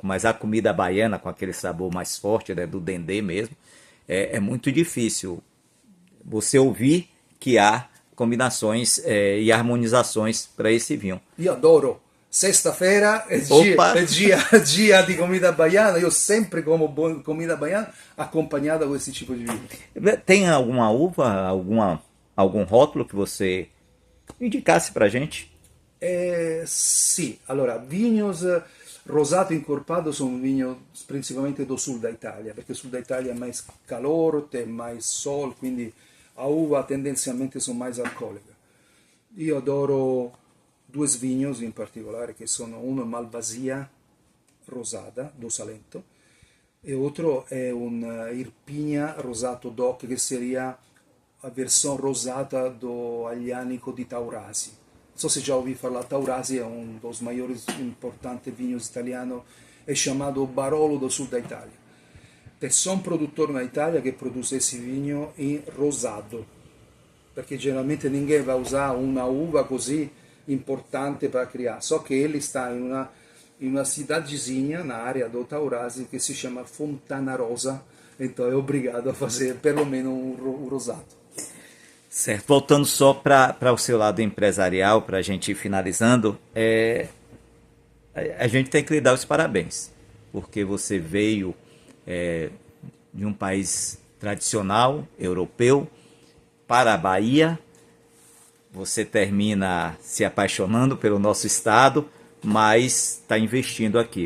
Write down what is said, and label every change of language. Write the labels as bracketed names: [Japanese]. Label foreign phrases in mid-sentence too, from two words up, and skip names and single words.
[Portuguese] Mas a comida baiana, com aquele sabor mais forte, né, do dendê mesmo, é muito difícil você ouvir que há combinações e harmonizações para esse vinho. [Italian] Io adoro. Sexta-feira [Portuguese] Opa! è dia di comida baiana. [Italian] Io sempre [Portuguese] como comida baiana acompanhada com esse tipo de vinho. Tem alguma uva, algum rótulo que você indicasse para gente? [Italian] Sì, allora, vinhos rosato incorpado sono vinhos principalmente do sul da Italia, perché sul da Italia è mais calor, [Portuguese] tem mais sol, [Italian] quindi a uva tendenzialmente sono mais alcolica. Io adoro due vinhos in particolare, che sono uno Malvasia rosada, do Salento, e outro è un Irpigna rosato DOC, che seria a versione rosata do Aglianico di Taurasi. Non so se [Portuguese] já ouvi falar, Taurasi é um dos maiores importantes vinhos italianos, é chamado Barolo do sul da Itália. Tem só um produtor na Itália que produz esse vinho em rosado, perché generalmente ninguém vai usar uma uva così importante para criar. Só que ele está em uma cidadezinha na área do Taurasi que se chama Fontana Rosa, então é obrigado a fazer pelo menos um rosado. Certo. Voltando só para o seu lado empresarial, para a gente ir finalizando, a gente tem que lhe dar os parabéns, porque você veio de um país tradicional, europeu, para a Bahia, você termina se apaixonando pelo nosso estado, mas está investindo aqui.